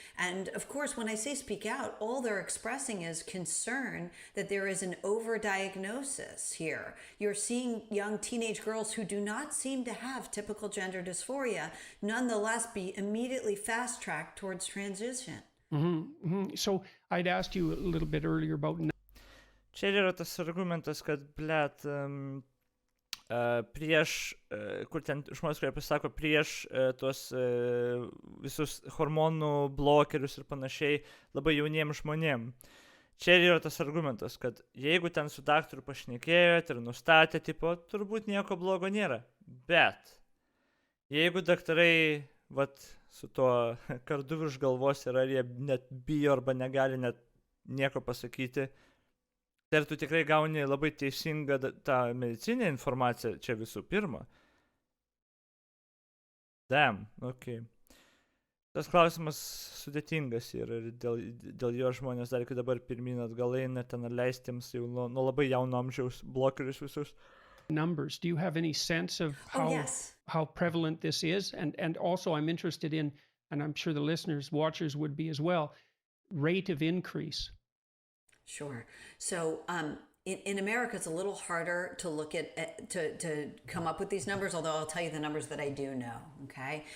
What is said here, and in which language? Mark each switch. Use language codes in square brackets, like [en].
[en] And of course, when I say speak out, all they're expressing is concern that there is an overdiagnosis here. You're seeing young teenage girls who do not seem to have typical gender dysphoria, nonetheless be immediately fast-tracked towards transition. So I'd asked you a little bit earlier about... [lt] Čia yra tas argumentas, kad, blet, prieš, kur ten žmonės, kurie pasako prieš tuos visus hormonų blokerius ir panašiai labai jauniems žmonėm. Čia yra tas argumentas, kad jeigu ten su daktaru pašnekėjot ir nustatė, tipo, turbūt nieko blogo nėra. Bet jeigu daktarai, vat, su tuo kardu virš galvos yra, ar jie net bijo arba negali net nieko pasakyti, tai tu tikrai gauni labai teisingą tą medicinę informaciją čia visų pirma. [en] Damn, okay. [lt] Tas klausimas sudėtingas yra ir dėl jo žmonės dar iki dabar pirmyn atgal eina ten leistiems jau nuo labai jauno amžiaus blokerius visus. [en] Numbers. Do you have any sense of how prevalent this is? And also I'm interested in, and I'm sure the listeners, watchers would be as well, rate of increase. Sure. So in America, it's a little harder to look at, to come up with these numbers, although I'll tell you the numbers that I do know, okay?